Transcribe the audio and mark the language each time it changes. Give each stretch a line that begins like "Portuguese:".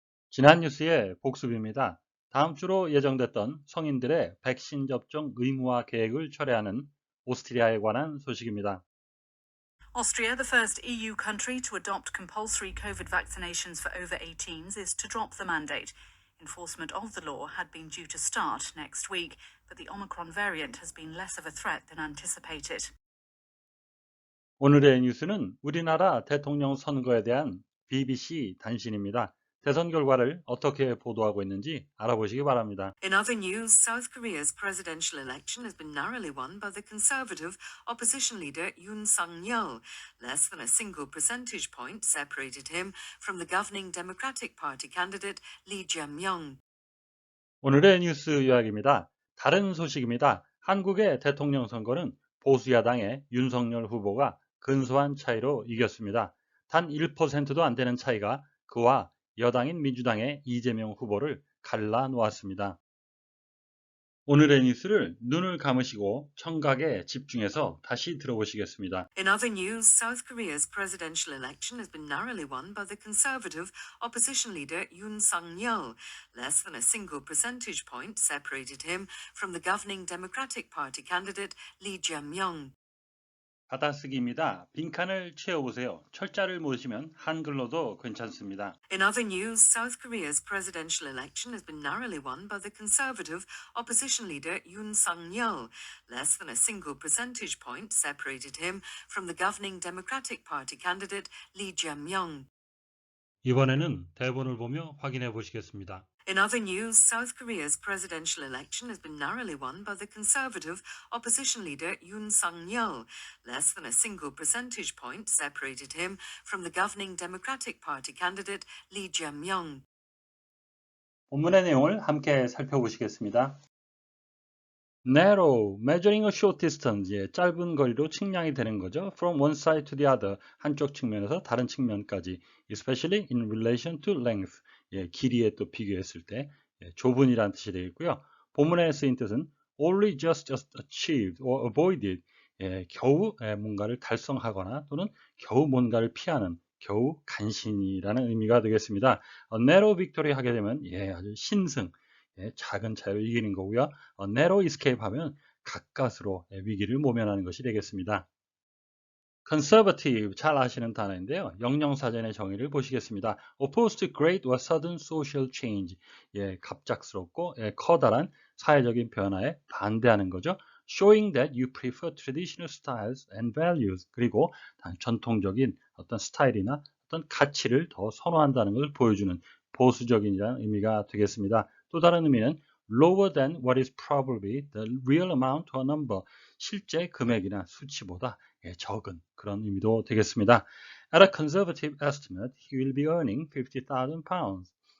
Korean: 지난 뉴스의 복습입니다. 다음 주로 예정됐던 성인들의 백신 접종 의무화 계획을 철회하는 오스트리아에 관한 소식입니다.
English: Austria, the first EU country to adopt compulsory COVID vaccinations for over 18s, is to drop the mandate. Enforcement of the law had been due to start next week, but the Omicron variant has been less of a threat than anticipated.
Korean: 오늘의 뉴스는 우리나라 대통령 선거에 대한 BBC 단신입니다. 대선 결과를 어떻게 보도하고 있는지 알아보시기 바랍니다.
English: In other news, South Korea's presidential election has been narrowly won by the conservative opposition leader Yoon Suk-yeol. Less than a single percentage point separated him from the governing Democratic Party candidate Lee Jae-myung.
Korean: 오늘의 뉴스 요약입니다. 다른 소식입니다. 한국의 대통령 선거는 보수야당의 윤석열 후보가 근소한 차이로 이겼습니다. 단 1%도 안 되는 차이가 그와 여당인 민주당의 이재명 후보를 갈라놓았습니다. 오늘의 뉴스를 눈을 감으시고 청각에 집중해서 다시 들어보시겠습니다.
English: In other news, South Korea's presidential election has been narrowly won by the conservative opposition leader Yoon Suk-yeol. Less than a single percentage point separated him from the governing Democratic Party candidate Lee Jae-myung.
Korean: 받아쓰기입니다. 빈칸을 채워보세요. 철자를 모으시면 한글로도 괜찮습니다.
English: In other news, South Korea's presidential election has been narrowly won by the conservative opposition leader Yoon Suk-yeol. Less than a single percentage point separated him from the governing Democratic Party candidate Lee Jae-myung.
Korean: 이번에는 대본을 보며 확인해 보시겠습니다.
English: In other news, South Korea's presidential election has been narrowly won by the conservative opposition leader Yoon Suk-yeol. Less than a single percentage point separated him from the governing Democratic Party candidate Lee Jae-myung.
Korean: 본문의 내용을 함께 살펴보시겠습니다.
English: Narrow, measuring a short distance,
Korean: 짧은 거리로 측량이 되는 거죠.
English: From one side to the other,
Korean: 한쪽 측면에서 다른 측면까지,
English: especially in relation to length,
Korean: 길이에 또 비교했을 때, 좁은이란 뜻이 되겠고요. 본문에 쓰인 뜻은
English: only just achieved or avoided,
Korean: 겨우 뭔가를 달성하거나 또는 겨우 뭔가를 피하는, 겨우 간신이라는 의미가 되겠습니다. narrow victory 하게 되면 아주 신승, 작은 차이로 이기는 거고요. narrow escape 하면 가까스로 위기를 모면하는 것이 되겠습니다. conservative 잘 아시는 단어인데요. 영영사전의 정의를 보시겠습니다.
English: opposed to great or sudden social change,
Korean: 갑작스럽고 커다란 사회적인 변화에 반대하는 거죠.
English: showing that you prefer traditional styles and values,
Korean: 그리고 전통적인 어떤 스타일이나 어떤 가치를 더 선호한다는 것을 보여주는 보수적인이라는 의미가 되겠습니다. 또 다른 의미는
English: lower than what is probably the real amount or number,
Korean: 실제 금액이나 수치보다 적은 그런 의미도 되겠습니다.
English: At a conservative estimate, he will be earning 50,000 pounds.